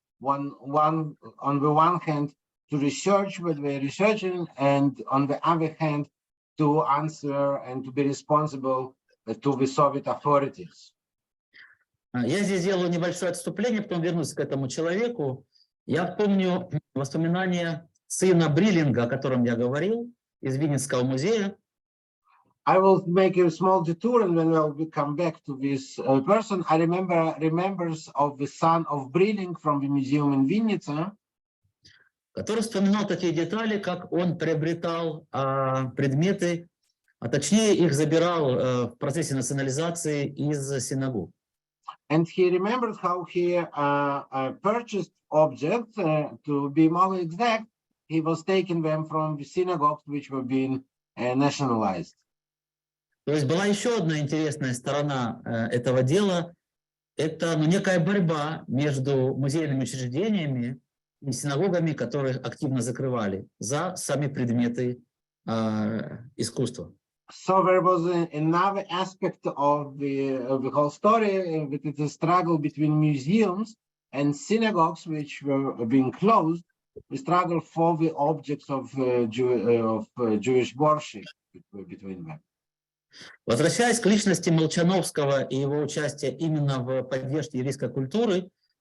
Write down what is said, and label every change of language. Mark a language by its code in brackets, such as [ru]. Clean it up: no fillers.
[en] One on the one hand to research what they're researching, and on the other hand to answer and to be responsible to the Soviet authorities. [ru] Я здесь сделаю небольшое отступление, потом вернусь к этому человеку. Я помню воспоминания сына Бриллинга, о котором я говорил, из Винницкого музея. [en] I will make a small detour, and then we'll come back to this person. I remembers of the son of Brilling from the museum in Vinnytsia, [ru] который вспоминал такие детали, как он приобретал предметы, а точнее их забирал в процессе национализации из синагог. [en] and he remembers how he purchased objects. To be more exact, he was taking them from the synagogues which were being nationalized. [ru] То есть была еще одна интересная сторона этого дела. Это некая борьба между музейными учреждениями и синагогами, которые активно закрывали за сами предметы искусства. [en] So there was another aspect of the whole story. It's a struggle between museums and synagogues, which were being closed. The struggle for the objects of Jewish worship between them. [ru] Возвращаясь к личности Молчановского и его участия именно в поддержке еврейской культуры,